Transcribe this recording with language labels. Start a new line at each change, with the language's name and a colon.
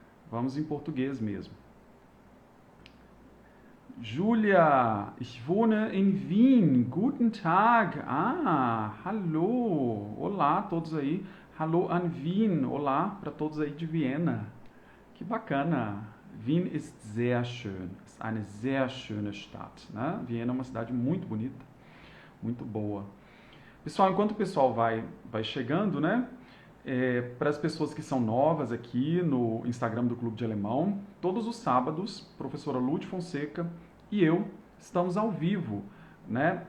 Portuguese: Vamos em português mesmo.
German: Julia, ich wohne in Wien. Guten Tag.
Portuguese: Ah, hallo. Olá, todos aí.
German: Hallo an Wien.
Portuguese: Olá para todos aí de Viena. Que bacana.
German: Wien ist sehr schön. Ist eine sehr schöne Stadt, né?
Portuguese: Viena é uma cidade muito bonita, muito boa. Pessoal, enquanto o pessoal vai chegando, né? Para as pessoas que são novas aqui no Instagram do Clube de Alemão, todos os sábados, professora Lúcia Fonseca e eu estamos ao vivo, né?